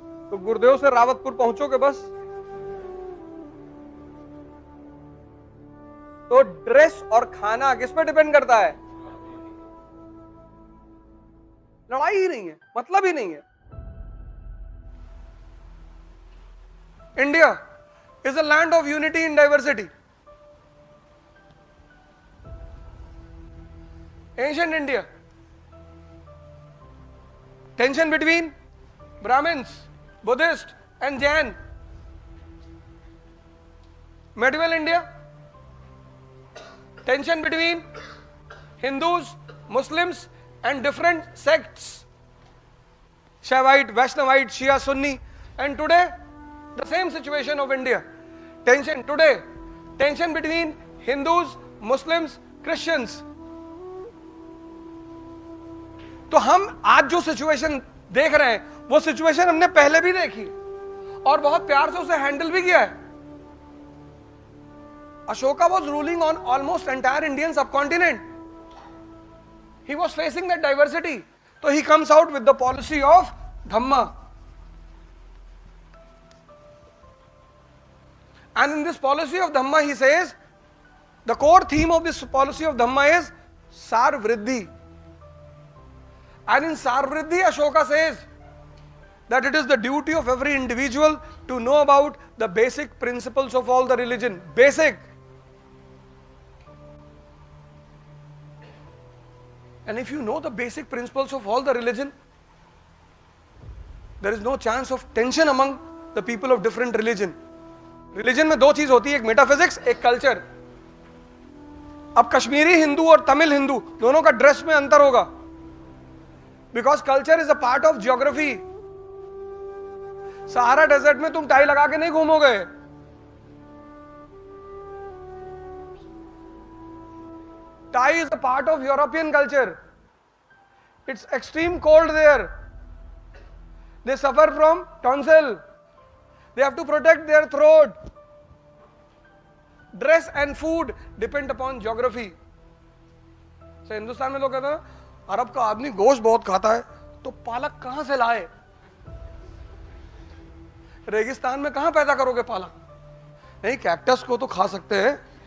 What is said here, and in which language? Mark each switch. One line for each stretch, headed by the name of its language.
Hindi: तो गुरुदेव से रावतपुर पहुंचोगे बस। तो ड्रेस और खाना किस पे डिपेंड करता है? लड़ाई ही नहीं है, मतलब ही नहीं है।
English: India is a land of unity in diversity. Ancient India, tension between Brahmins, Buddhist and Jain. Medieval India, tension between Hindus, Muslims and different sects, Shaivite, Vaishnavite, Shia, Sunni. And today the same situation of India. Tension between Hindus, Muslims, Christians.
Hindi: तो हम आज जो situation देख रहे हैं वो situation हमने पहले भी देखी और बहुत प्यार से उसे हैंडल भी किया है.
English: Ashoka was ruling on almost entire Indian subcontinent. He was facing that diversity. So he comes out with the policy of Dhamma. And in this policy of Dhamma, he says, the core theme of this policy of Dhamma is Sarvriddhi. And in Sarvriddhi, Ashoka says that it is the duty of every individual to know about the basic principles of all the religion. Basic. And if you know the basic principles of all the religion, there is no chance of tension among the people of different religion.
Hindi: Religion में दो चीज होती है, एक metaphysics, एक culture. अब कश्मीरी हिंदू और तमिल हिंदू दोनों का ड्रेस में अंतर होगा,
English: Because culture is a part of geography.
Hindi: Sahara desert में तुम टाई लगा के नहीं घूमोगे.
English: Thai is a part of European culture. It's extreme cold there. They suffer from tonsil. They have to protect their throat. Dress and food depend upon geography.
Hindi: So Hindustan में लोग कहते हैं अरब का आदमी गोश्त बहुत खाता है, तो पालक कहां से लाए? रेगिस्तान में कहां पैदा करोगे पालक? नहीं, कैक्टस को तो खा सकते हैं.